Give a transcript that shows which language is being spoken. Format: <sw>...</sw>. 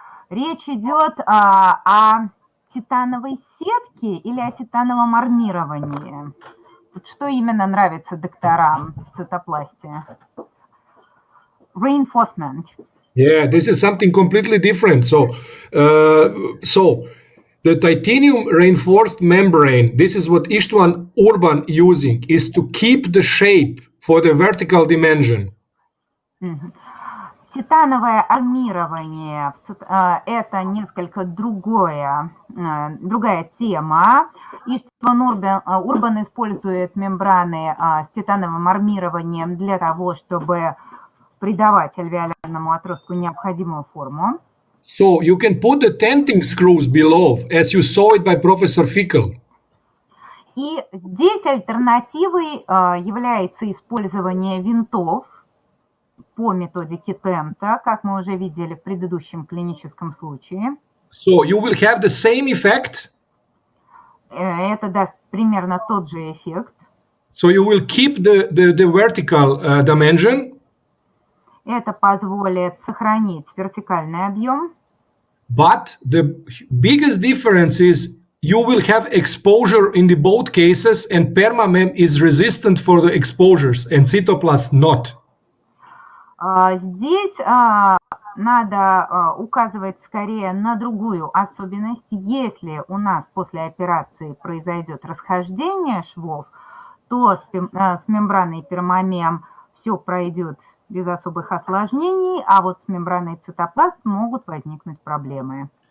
<ru>Речь идет о титановой сетке или о титановом армировании? Что именно нравится докторам в цитопласте?</ru> <en>Reinforcement. Yeah, this is something completely different. So the titanium reinforced membrane, this is what Istvan Urban using, is to keep the shape for the vertical dimension.</en> <ru>Титановое армирование – это несколько другая тема. Istvan Urban использует мембраны с титановым армированием для того, чтобы придавать альвеолярному отростку необходимую форму.</ru> <en>So you can put the tenting screws below, as you saw it by Professor Fickel.</en> <ru>И здесь альтернативой является использование винтов по методике тента, как мы уже видели в предыдущем клиническом случае.</ru> <en>So you will have the same effect.</en> <ru>Это даст примерно тот же эффект.</ru> <en>So you will keep the vertical dimension.</en> <ru>Это позволит сохранить вертикальный объем.</ru> <en>But the biggest difference is you will have exposure in the both cases, and permamem is resistant for the exposures, and Cetoplast not.</en> <ru>Здесь надо указывать скорее на другую особенность. Если у нас после операции произойдет расхождение швов, то с мембраной пермамем все пройдет без особых осложнений, а вот с мембраной цитопласт могут возникнуть проблемы.</ru>